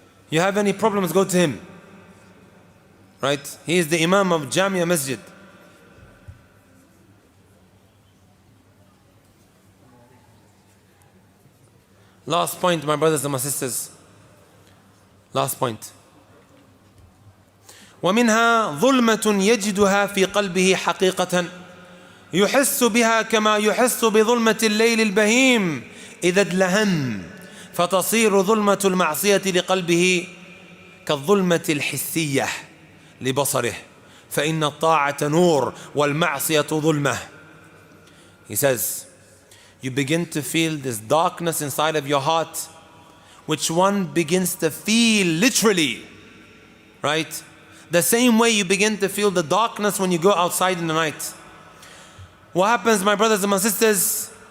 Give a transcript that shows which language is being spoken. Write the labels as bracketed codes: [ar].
[en] You have any problems, go to him. Right? He is the Imam of Jamia Masjid. Last point, my brothers and my sisters. Last point. [ar] ومنها ظلمة يجدها في قلبه حقيقة يحس بها كما يحس بظلمة الليل البهيم إذا ادلهم فتصير ظلمة المعصية لقلبه كالظلمة الحسية لبصره فإن الطاعة نور والمعصية ظلمة. [en] He says, you begin to feel this darkness inside of your heart, which one begins to feel literally, right? The same way you begin to feel the darkness when you go outside in the night. What happens, my brothers and my sisters?